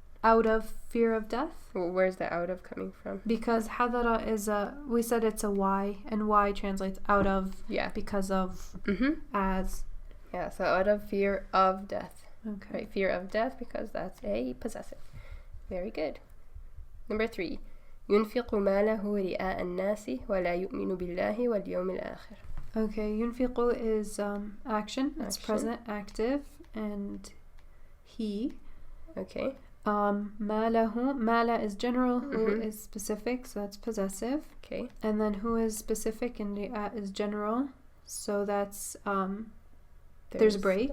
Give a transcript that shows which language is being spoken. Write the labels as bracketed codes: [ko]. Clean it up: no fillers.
[en] Out of fear of death. Well, where's the out of coming from? Because hadara is we said it's a y, and y translates out of, because of, as. Yeah, so out of fear of death. Okay. Right, fear of death because that's a possessive. Very good. Number 3. [ar] ينفق ماله رئاء الناس ولا يؤمن بالله واليوم الآخر. [en] Okay, ينفق is action. It's present active, and he. Okay. Mala is general, who is specific, so that's possessive. Okay. And then who is specific and ri'a is general, so that's there's a break.